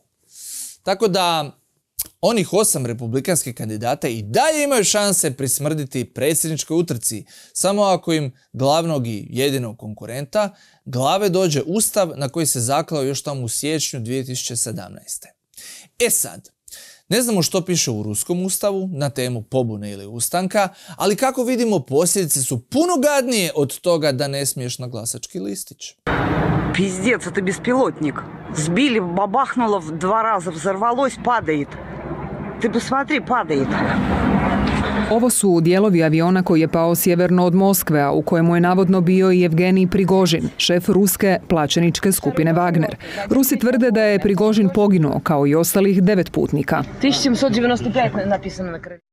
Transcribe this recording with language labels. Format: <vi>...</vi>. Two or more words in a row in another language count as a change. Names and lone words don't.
<hr>Tako da onih 8 republikanskih kandidata i dalje imaju šanse prismrditi predsjedničkoj utrci, samo ako im glavnog i jedinog konkurenta glave dođe ustav na koji se zaklao još tamo u siječnju 2017. Sad, ne znamo što piše u ruskom ustavu na temu pobune ili ustanka, ali kako vidimo posljedice su puno gadnije od toga da ne smiješ na glasački listić.</hr> <ru>Пиздец, это беспилотник. Сбили, бабахнуло 2 раза, взорвалось, падает. Ты посмотри, падает.</ru> <hr>Ovo su dijelovi aviona koji je pao sjeverno od Moskve, a u kojemu je navodno bio i Evgenij Prigožin, šef ruske plaćeničke skupine Wagner. Rusi tvrde da je Prigožin poginuo, kao i ostalih 9 putnika. 1795 napisano na kraju.</hr>